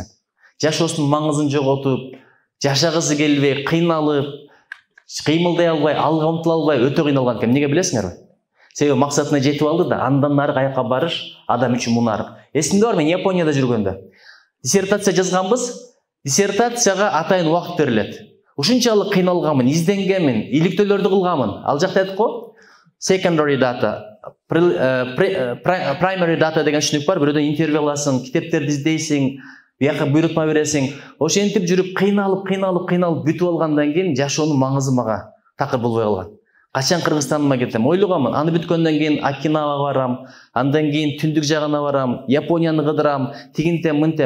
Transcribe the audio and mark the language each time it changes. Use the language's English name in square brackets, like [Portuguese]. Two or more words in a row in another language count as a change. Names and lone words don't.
[Kyrgyz] Жашоосунун маңызын жоготуп, жашагысы келбей, кыйналып, кыймылдай албай, алга умтула албай өтө кыйналган экен. Эмнеге билесиңерби? Себеби максатына жетип алды да, андан нары каяка барыш адам үчүн мунарык. Эсимде бар, мен Японияда жүргөндө диссертация жазганбыз. Диссертацияга атайын убакыт берилет. Ушунчалык кыйналганмын, изденгенмин, иликтөөлөрдү кылганмын. Ал жакта айткы го, [English] secondary data, primary data [Kyrgyz] деген түшүнүк бар. Бирөөдөн интервью аласың, китептерди издейсиң, бияка буйрутма бересиң. Ошентип жүрүп кыйналып бүтүп алгандан кийин жашоонун маңызы мага такыр болбой калган. Качан Кыргызстаныма кетем? Ойлогонмун. Аны бүткөндөн кийин Окинава барам, андан кийин түндүк жагына барам, Японияны кыдырам, тигинтем, мынтем.